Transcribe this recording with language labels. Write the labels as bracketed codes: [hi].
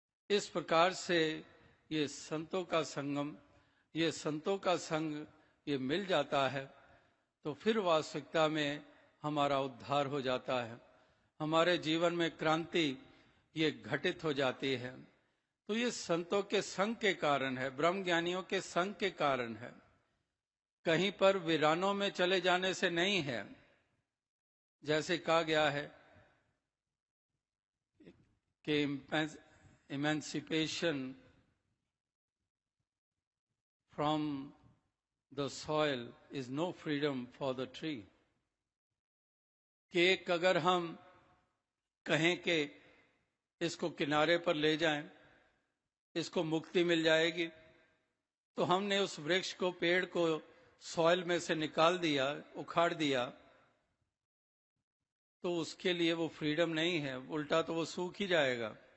[hi] इस प्रकार से ये संतों का संगम, ये संतों का संग ये मिल जाता है, तो फिर वास्तविकता में हमारा उद्धार हो जाता है, हमारे जीवन में क्रांति ये घटित हो जाती है। तो ये संतों के संग के कारण है, ब्रह्म ज्ञानियों के संग के कारण है, कहीं पर वीरानों में चले जाने से नहीं है। जैसे कहा गया है कि [en] emancipation from the soil is no freedom for the tree। [hi] कि एक अगर हम कहें कि इसको किनारे पर ले जाएं, इसको मुक्ति मिल जाएगी, तो हमने उस वृक्ष को, पेड़ को सॉइल में से निकाल दिया, उखाड़ दिया, तो उसके लिए वो फ्रीडम नहीं है, उल्टा तो वो सूख ही जाएगा।